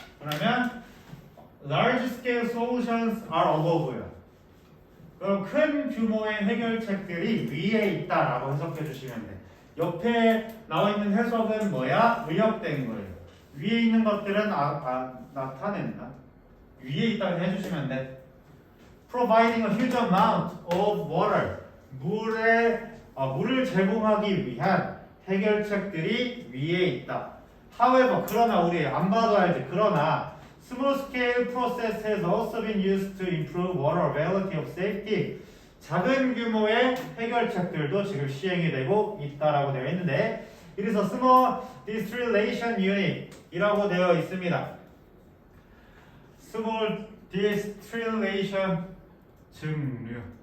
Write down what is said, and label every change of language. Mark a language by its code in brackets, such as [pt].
[en] 그러면 large scale solutions are above요. [ko] 그럼 큰 규모의 해결책들이 위에 있다라고 해석해 주시면 돼. 옆에 나와 있는 해석은 뭐야? 의역된 거예요. 위에 있는 것들은 나타낸다. 위에 있다고 해주시면 돼. [en] Providing a huge amount of water. [ko] 물을 제공하기 위한 해결책들이 위에 있다. However, 그러나 우리 안 봐도 알지. [en] 그러나 small scale process has also been used to improve water availability of safety. [ko] 작은 규모의 해결책들도 지금 시행이 되고 있다라고 되어 있는데, [en] it is a small distillation unit [ko] 이라고 되어 있습니다. [en] small distillation 증류.